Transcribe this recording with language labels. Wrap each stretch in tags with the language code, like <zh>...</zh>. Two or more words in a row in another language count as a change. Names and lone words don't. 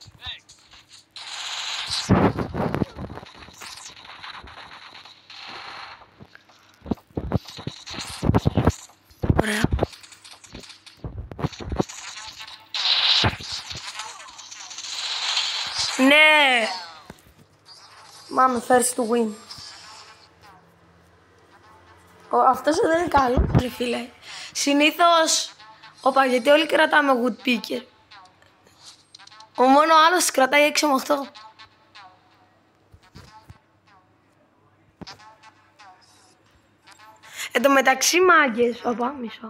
<el>Ωραία. Ναι. Πάμε</el> <en>first to win.</en> <el>Αυτός δεν είναι καλό, ρε φίλε. Συνήθως, γιατί όλοι κρατάμε woodpecker. Ο μόνο άλλος κρατάει 6 με 8. Εν τω μεταξύ μάγκες, μισό.</el>